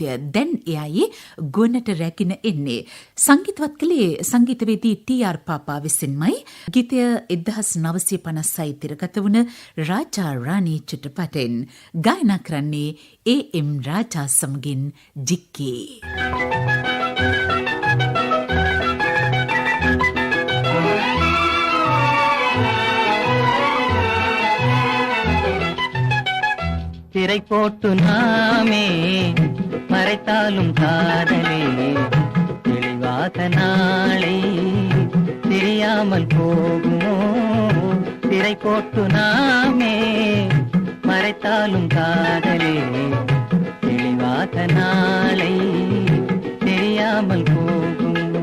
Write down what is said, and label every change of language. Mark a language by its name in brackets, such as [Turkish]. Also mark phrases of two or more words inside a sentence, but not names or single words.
[Sinhala] දැන් එයයි ගුවනට රැගෙන එන්නේ. සංගීතවත් කළේ සංගීතවේදී ටී.ආර්. පාපා විසින්මයි. ගීතය 1956 තිරගත වුණ රාජා රාණී චිත්‍රපටයෙන්. ගායනා කරන්නේ ඒ.එම්. රාජා සමගින් ජික්කේ. [Tamil] திரை போட்டு நாமே மறைத்தாலும் காதலே தெளிவாக நாளை தெரியாமல் போகுமோ திரை போட்டு நாமே மறைத்தாலும் காதலே தெளிவாக நாளை தெரியாமல் போகும்